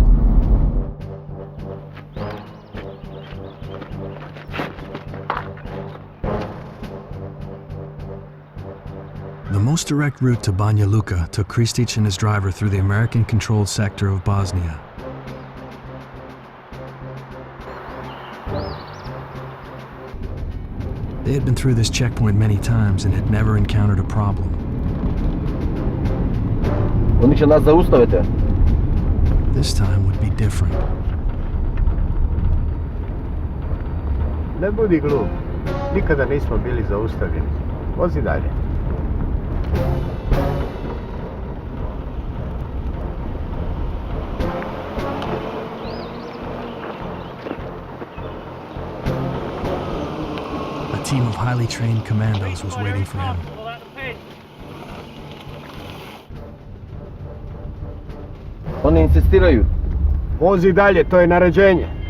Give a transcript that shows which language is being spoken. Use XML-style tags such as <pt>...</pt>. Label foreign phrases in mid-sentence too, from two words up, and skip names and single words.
<en>The most direct route to Banja Luka took Kristić and his driver through the American-controlled sector of Bosnia. They had been through this checkpoint many times and had never encountered a problem.</en> <sr>Oni će nas zaustaviti.</sr> <en>This time would be different.</en> <sr>Ne budi glup. Nikada nismo bili zaustavljeni. Vozi dalje.</sr> <en>A team of highly trained commandos was waiting for him.</en> <sr>Oni insistiraju. Vozi dalje, to je naređenje.</sr>